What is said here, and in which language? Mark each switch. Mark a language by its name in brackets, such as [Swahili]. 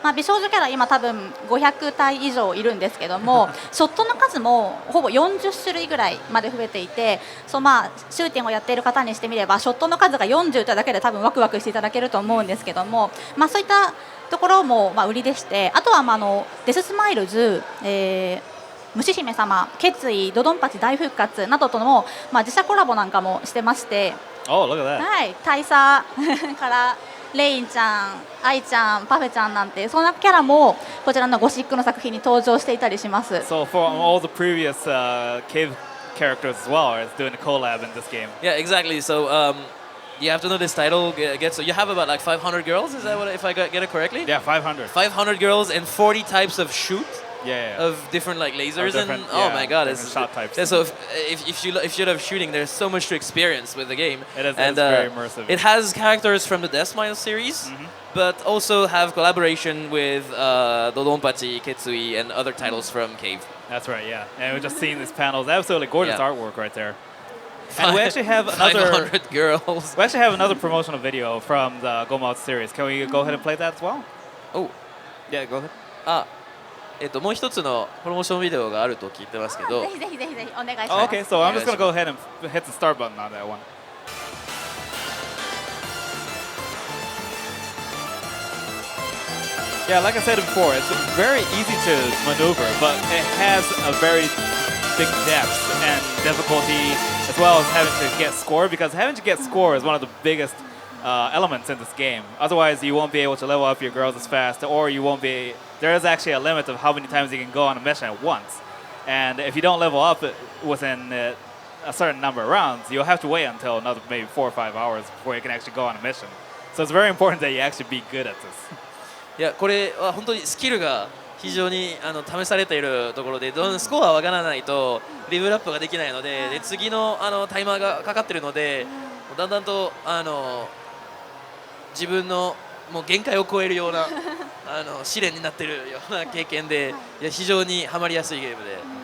[Japanese] 美少女キャラ今多分500体以上いるんですけども、ショットの数もほぼ40種類ぐらいまで増えていて、シューティングをやっている方にしてみればショットの数が40というだけで多分ワクワクしていただけると思うんですけども、そういったところも売りでして、あとはデススマイルズ、虫姫様、決意、ドドンパチ大復活などとの、自社コラボなんかもしてまして、 [English] Oh, look at that. [Japanese] はい、大佐からレインちゃん、アイちゃん、パフェちゃんなんてそんなキャラもこちらのゴシックの作品に登場していたりします。 [English] So for all the previous Cave characters as well, is doing a collab in this game. Yeah, exactly. So you have to know this title gets. So you have about like 500 girls. Is that what if I get it correctly? Yeah, 500. 500 girls and 40 types of shoot. Yeah. Of different like lasers different, and oh my god, different it's shot types. Yeah, so if you love shooting, there's so much to experience with the game. It is and very immersive. It has characters from the Death Smile series, but also have collaboration with DoDonPachi, Ketsui, and other titles from Cave. That's right, yeah. And we're just seeing these panels. Absolutely gorgeous Yeah. artwork right there. And we actually have another 500 girls. we actually have another promotional video from the Go Out series. Can we go ahead and play that as well? Oh, Yeah, go ahead. [Japanese] もう一つのプロモーションビデオがあると聞いてますけどぜひぜひぜひぜひお願いし [English] Oh, [Japanese] ます。 [English] okay, so I'm just going to go ahead and hit the start button on that one. Yeah, like I said before, it's very easy to maneuver, but it has a very big depth and difficulty, as well as having to get score, because having to get score is one of the biggest elements in this game. Otherwise, you won't be able to level up your girls as fast, or you won't be. There is actually a limit of how many times you can go on a mission at once, and if you don't level up within a certain number of rounds, you'll have to wait until another maybe 4 or 5 hours before you can actually go on a mission. So it's very important that you actually be good at this. [Japanese] いやこれは本当にスキルが非常に試されているところでスコアは上がらないとレベルアップができないので、次のタイマーがかかっているのでだんだんと自分のもう限界を超えるような試練になっているような経験で、いや非常にハマりやすいゲームで。